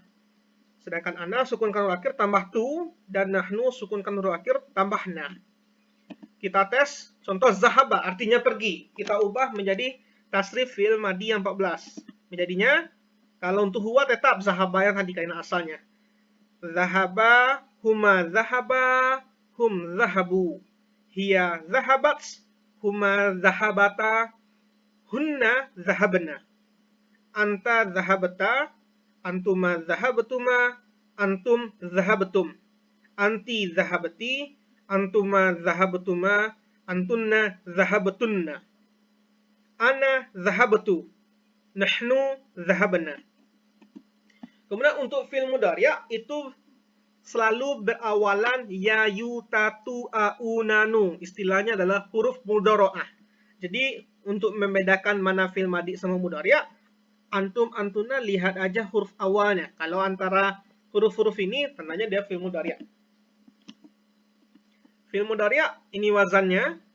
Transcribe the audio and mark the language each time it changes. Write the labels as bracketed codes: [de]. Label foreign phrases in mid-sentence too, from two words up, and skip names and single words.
[id] Sedangkan ana, sukunkan huruf akhir, tambah tu. Dan nahnu, sukunkan huruf akhir, tambah na. Kita tes, contoh zahaba, artinya pergi. Kita ubah menjadi tasrif [ar] فعل ماض [id] yang 14. Menjadinya, kalau untuk huwa tetap zahaba yang tadi kaidah asalnya. [ar] ذهب، هما ذهبا، هم ذهبوا. هي ذهبت، هما ذهبتا، هن ذهبن. أنت ذهبت، أنتما ذهبتما، أنتم ذهبتم. أنتِ ذهبتِ، أنتما ذهبتما، أنتن ذهبتن. أنا ذهبتُ، نحن ذهبنا. [id] Kemudian untuk [ar] فعل مضارع' [id] itu selalu berawalan ya, yu, ta, tu, a, u, na, nu. Istilahnya adalah [ar] حروف مضارعة. [id] Jadi untuk membedakan mana [ar] فعل ماض [id] sama mudhari', antum antuna lihat aja huruf awalnya. Kalau antara huruf-huruf ini tandanya dia [ar] فعل مضارع'. فعل مضارع' [id] ini wazannya.